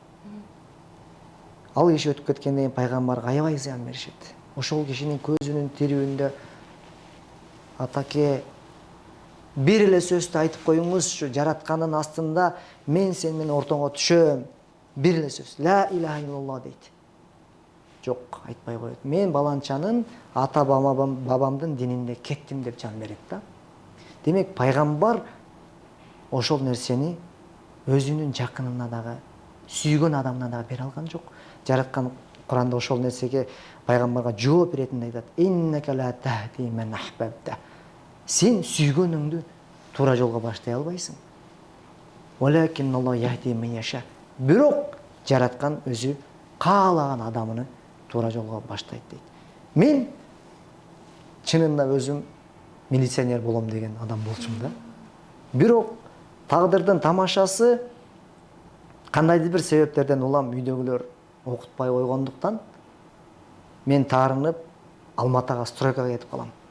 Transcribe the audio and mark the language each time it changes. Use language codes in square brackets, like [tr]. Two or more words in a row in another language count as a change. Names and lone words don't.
[ky] Ал киши өтүп кеткенден кийин пайгамбарга аябай зыян беришет. Ошол кишинин көзүнүн тирүүндө атаке бир эле сөздү айтып коюңузчу, жаратканын астында мен сен менен ортоңо түшөм. Бир эле сөз. [ar] لا إله إلا الله [ky] дейт. Жок, айтпай коет. Мен баланчанын ата бабамдын дининде кеттим деп жан берет да. Демек, пайгамбар ошол нерсени өзүнүн жакынына дагы, сүйгөн адамына дагы бере алган жок. Жараткан Куранда ошол нерсеге пайгамбарга жооп беретинде айтат. [ar] إنك لا تهدي من أحببت. [ky] Сен сүйгөнүңдү туура жолго баштай албайсың. [ar] ولكن الله يهدي من يشاء. [ky] Бирок жараткан өзү каалаган адамыны туура жолго баштайт дейт. Мен чынында өзүм милиционер болом деген адам болчумун да. Бирок тагдырдын тамашасы кандайдыр бир себептерден улам үйдөгүлөр окутпай койгондуктан мен таарынып Алматага стройкага кетип калам.